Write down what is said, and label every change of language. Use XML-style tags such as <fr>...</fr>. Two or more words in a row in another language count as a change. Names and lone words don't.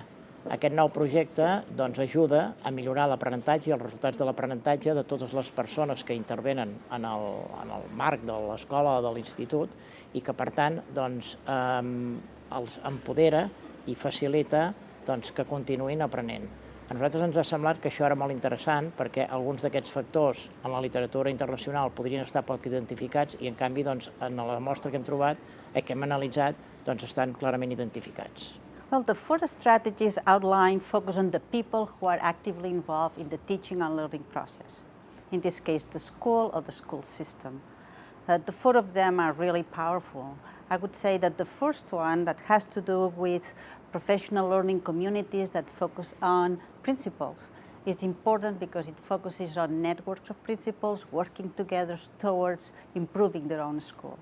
<ca>Aquest nou projecte ajuda a millorar l'aprenentatge i els resultats de l'aprenentatge de totes les persones que intervenen en el marc de l'escola o de l'institut i que, per tant, els empodera i facilita que continuïn aprenent. A nosaltres ens ha semblat que això era molt interessant perquè alguns d'aquests factors en la literatura internacional podrien estar poc identificats i, en canvi, en la mostra que hem trobat, que hem analitzat, estan clarament identificats.</ca> <en>Well, the 4 strategies outlined focus on the people who are actively involved in the teaching and learning process. In this case, the school or the school system. The 4 of them are really powerful. I would say that the first one that has to do with professional learning communities that focus on principles is important because it focuses on networks of principals working together towards improving their own schools.</en>